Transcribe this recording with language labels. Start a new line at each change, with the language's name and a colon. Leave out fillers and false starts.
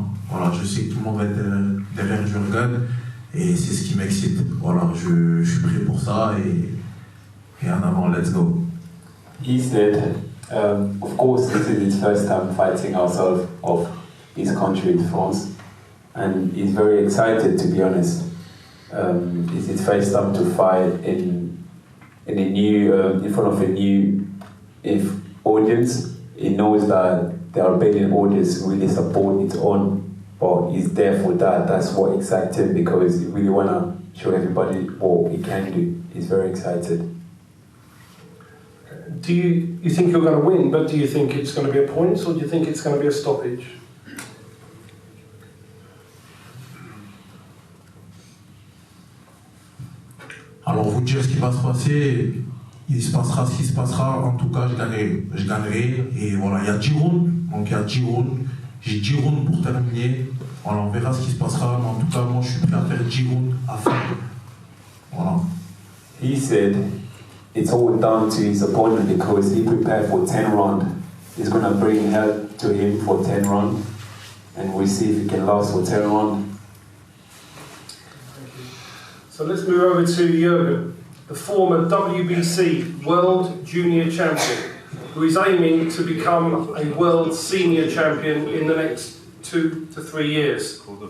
French: Voilà, je sais que tout le monde va être derrière Jurgen. Et c'est ce qui m'excite. Voilà, je suis prêt pour ça et en avant,
English: let's go. He said, of course, this is his first time fighting outside of his country in France, and he's very excited, to be honest. It's his first time to fight in front of a new audience. He knows that the Albanian audience really support it on. But he's there for that. That's what excites him, because he really want to show everybody what he can do. He's very excited. Do you think you're going to win, but do you think it's going to be a points, or do you think it's going to be a stoppage?
French: Alors, vous dire ce qui va se passer, il se passera ce qui se passera. En tout cas, je gagnerai. Et voilà, il y a 10 rounds. Donc, il y a 10 rounds. J'ai 10 rounds pour terminer. Voilà, on verra ce qui se passera. Mais en tout cas, moi, je suis prêt à faire 10 rounds à fond. Voilà.
English: He said it's all down to his opponent, because he prepared for 10 rounds. He's going to bring help to him for 10 rounds. And we'll see if he can last for 10 rounds. So let's move over to Jurgen, the former WBC World Junior Champion, who is aiming to become a World Senior Champion in the next 2 to 3 years.